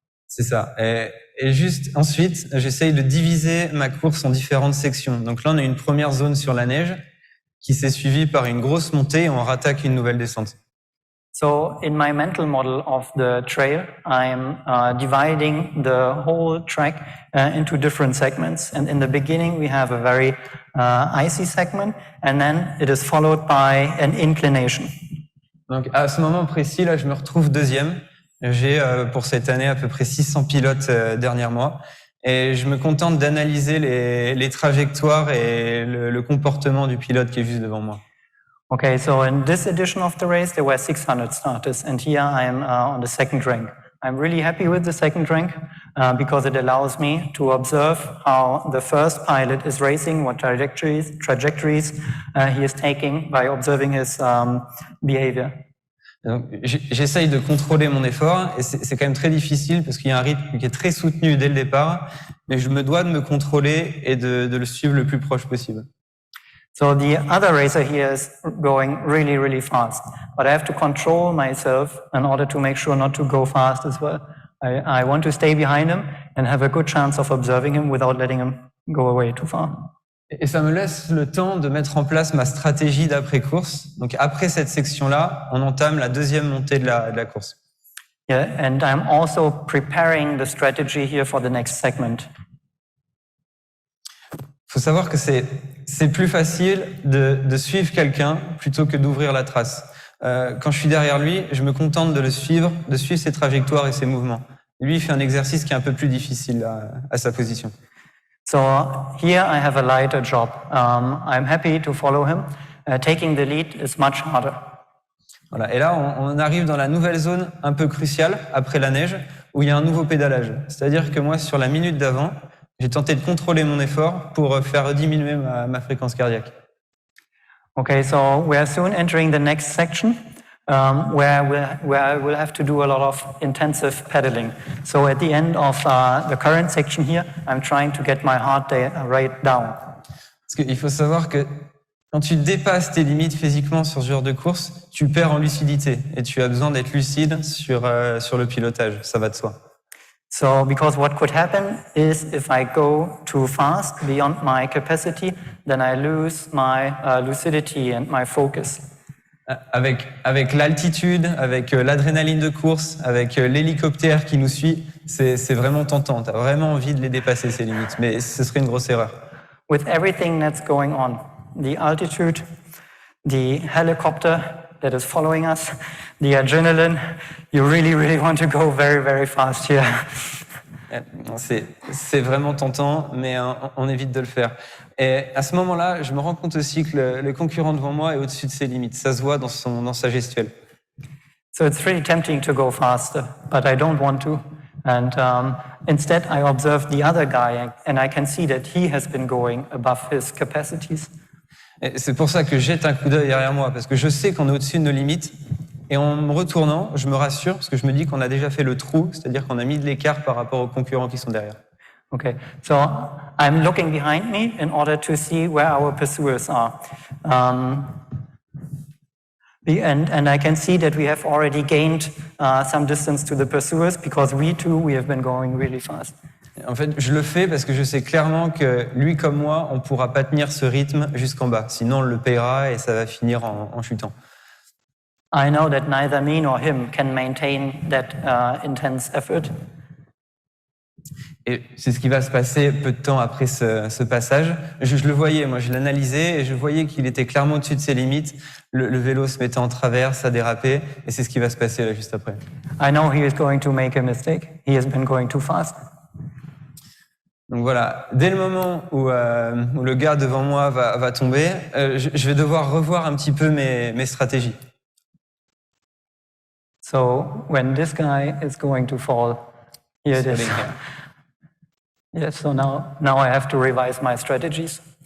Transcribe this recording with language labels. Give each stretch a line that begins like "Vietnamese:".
French: C'est ça. Et juste ensuite, j'essaye de diviser ma course en différentes sections. Donc là, on a une première zone sur la neige qui s'est suivie par une grosse montée et on rattaque une nouvelle descente.
English: So in my mental model of the trail, I'm dividing the whole track into different segments. And in the beginning, we have a very icy segment, and then it is followed by an inclination.
French: Donc à ce moment précis, là, je me retrouve deuxième. J'ai pour cette année à peu près 600 pilotes derrière moi. Et je me contente d'analyser les trajectoires et le comportement du pilote qui est juste devant moi.
English: Okay, so in this edition of the race, there were 600 starters, and here I am on the second rank. I'm really happy with the second rank because it allows me to observe how the first pilot is racing, what trajectories he is taking by observing his behavior.
French: Donc, j'essaye de contrôler mon effort et c'est quand même très difficile parce qu'il y a un rythme qui est très soutenu dès le départ, mais je me dois de me contrôler et de le suivre le plus proche possible.
English: So the other racer here is going really, really fast, but I have to control myself in order to make sure not to go fast as well. I want to stay behind him and have a good chance of observing him without letting him go away too far.
French: Et ça me laisse le temps de mettre en place ma stratégie d'après-course. Donc après cette section-là, on entame la deuxième montée de la course.
English: Yeah, and I'm also preparing the strategy here for the next segment.
French: Il faut savoir que c'est plus facile de suivre quelqu'un plutôt que d'ouvrir la trace. Quand je suis derrière lui, je me contente de suivre ses trajectoires et ses mouvements. Lui, il fait un exercice qui est un peu plus difficile à sa position.
English: So here I have a lighter job. I'm happy to follow him. Taking the lead is much harder.
French: Voilà. Et là, on arrive dans la nouvelle zone un peu cruciale après la neige où il y a un nouveau pédalage. C'est-à-dire que moi, sur la minute d'avant, j'ai tenté de contrôler mon effort pour faire diminuer ma fréquence cardiaque.
English: Okay, so we are soon entering the next section where we'll have to do a lot of intensive pedaling. So at the end of the current section here, I'm trying to get my heart rate down.
French: Parce qu'il faut savoir que quand tu dépasses tes limites physiquement sur ce genre de course, tu perds en lucidité et tu as besoin d'être lucide sur le pilotage, ça va de soi.
English: So, because what could happen is if I go too fast beyond my capacity, then I lose my lucidity and my focus.
French: Avec l'altitude, avec l'adrénaline de course, avec l'hélicoptère qui nous suit, c'est vraiment tentant. Tu as vraiment envie de les dépasser, ces limites, mais ce serait une grosse erreur.
English: With everything that's going on, the altitude, the helicopter that is following us, the adrenaline, you really, really want to go very, very fast here.
French: C'est vraiment tentant, mais on évite de le faire. Et à ce moment-là, je me rends compte aussi que le concurrent devant moi est au-dessus de ses limites. Ça se voit dans sa gestuelle.
English: So it's really tempting to go faster, but I don't want to. And instead, I observe the other guy, and I can see that he has been going above his capacities.
French: Et c'est pour ça que je jette un coup d'œil derrière moi, parce que je sais qu'on est au-dessus de nos limites. Et en me retournant, je me rassure, parce que je me dis qu'on a déjà fait le trou, c'est-à-dire qu'on a mis de l'écart par rapport aux concurrents qui sont derrière.
English: Okay, so I'm looking behind me in order to see where our pursuers are. And I can see that we have already gained some distance to the pursuers because we have been going really fast.
French: En fait, je le fais parce que je sais clairement que lui comme moi, on ne pourra pas tenir ce rythme jusqu'en bas. Sinon, on le paiera et ça va finir en chutant.
English: I know that neither me nor him can maintain that intense effort.
French: Et c'est ce qui va se passer peu de temps après ce passage. Je le voyais, moi je l'analysais et je voyais qu'il était clairement au-dessus de ses limites. Le vélo se mettait en travers, ça dérapait et c'est ce qui va se passer là juste après.
English: I know he is going to make a mistake. He has been going too fast.
French: Donc voilà, dès le moment où le gars devant moi va tomber, je vais devoir revoir un petit peu mes stratégies.
English: So when this guy is going to fall, here it is. Yes, so now I have to revise my strategies.